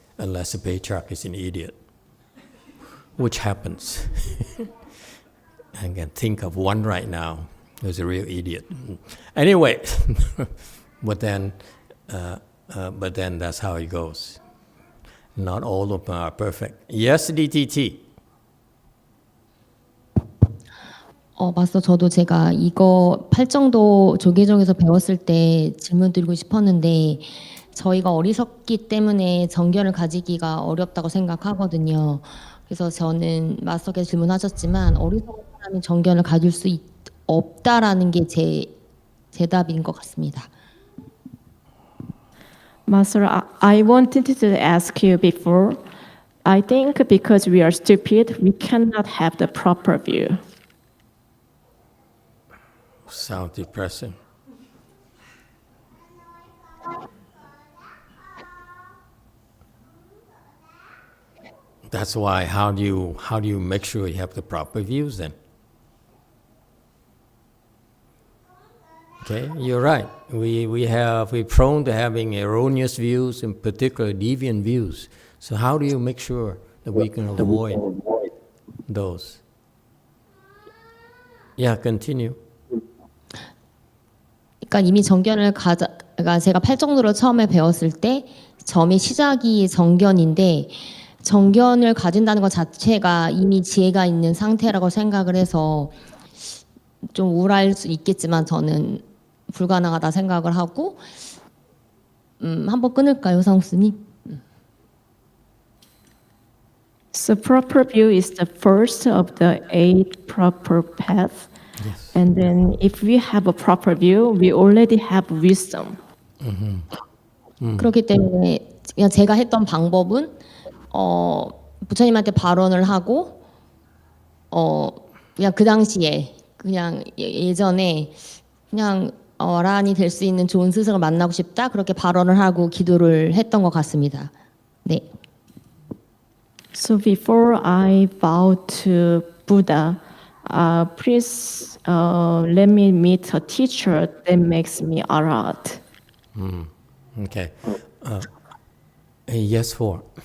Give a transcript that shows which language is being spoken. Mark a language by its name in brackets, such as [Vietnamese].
[English] Unless the patriarch is an idiot, which happens. I can think of one right now who's a real idiot. Anyway, but then that's how it goes. Not all of them are perfect. Yes, DTT. [Korean] 마스터, 저도 제가 이거 팔정도 조계종에서 배웠을 때 질문 드리고 싶었는데, 저희가 어리석기 때문에 정견을 가지기가 어렵다고 생각하거든요. 그래서 저는 마스터께서 질문하셨지만 어리석은 사람이 정견을 가질 수 없다라는 게 제 대답인 것 같습니다. [English] Master, I wanted to ask you before. I think because we are stupid, we cannot have the proper view. Sounds depressing. That's why. How do you make sure you have the proper views then? Okay, you're right. We're prone to having erroneous views, in particular deviant views. So how do you make sure that we can avoid those? Yeah, continue. [Korean] 그러니까 이미 정견을 그러니까 제가 팔정도를 처음에 배웠을 때 점의 시작이 정견인데, 정견을 가진다는 것 자체가 이미 지혜가 있는 상태라고 생각을 해서 좀 우울할 수 있겠지만 저는 불가능하다 생각을 하고, 한번 끊을까요, 상수님? [English] So proper view is the first of the 8 proper paths. Yes. And then if we have a proper view, we already have wisdom. [Korean] 그렇기 때문에 그냥 제가 했던 방법은 부처님한테 발언을 하고 그냥 그 당시에 그냥 예전에 그냥 어란이 될 수 있는 좋은 스승을 만나고 싶다, 그렇게 발언을 하고 기도를 했던 것 같습니다. 네. [English] So before I bow to Buddha, please let me meet a teacher that makes me arhat. Okay. Yes, for.